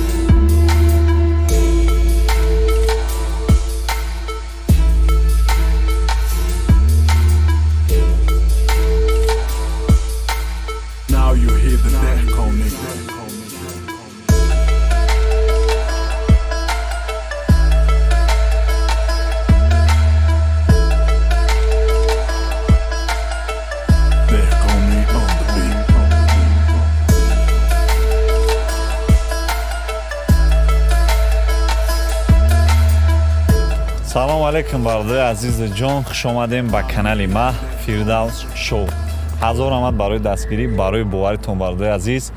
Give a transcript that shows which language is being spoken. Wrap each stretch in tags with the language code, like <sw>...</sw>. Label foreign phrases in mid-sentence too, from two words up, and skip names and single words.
<en>Now you hear the Dehqoni. Dehqoni on the beat.</en> <tg>салому алайкум бародари азизи ҷон, хуш омадем ба канали ма Фирдавс шоу. ҳазор омад барои дастгирӣ, барои боваритон бародари азиз.</tg>